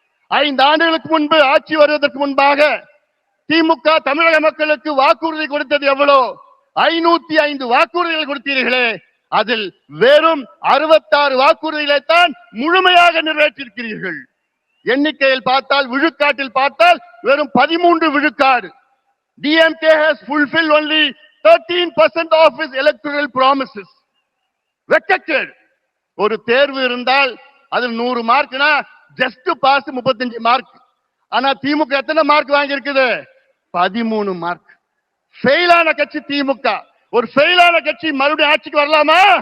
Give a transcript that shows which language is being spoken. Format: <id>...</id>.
<ta>5 ஆண்டுகளுக்கு முன்பு ஆட்சி வருவதற்கு முன்பாக திமுக தமிழக மக்களுக்கு வாக்குறுதி கொடுத்தது எவ்வளோ? 505 வாக்குறுதிகள் கொடுத்தீர்களே, அதில் வெறும் 66 வாக்குறுதிகளை தான் முழுமையாக நிறைவேற்றிருக்கிறீர்கள். எண்ணிக்கையில் பார்த்தால், விழுக்காட்டில் பார்த்தால் வெறும் 13 விழுக்காடு.</ta> <en>DMK has fulfilled only 13% of its electoral promises.</en> <ta>வெக்கக்கேடு. ஒரு தேர்வு இருந்தால் அதில் 100 மார்க்னா ஜஸ்ட் பாஸ் 35 மார்க். ஆனா திமுக எத்தனை மார்க் வாங்கி இருக்குது? 13 மார்க். ஃபெயிலான கட்சி திமுக. ஒரு ஃபெயிலான கட்சி மறுபடியும் ஆட்சிக்கு வரலாமா?</ta>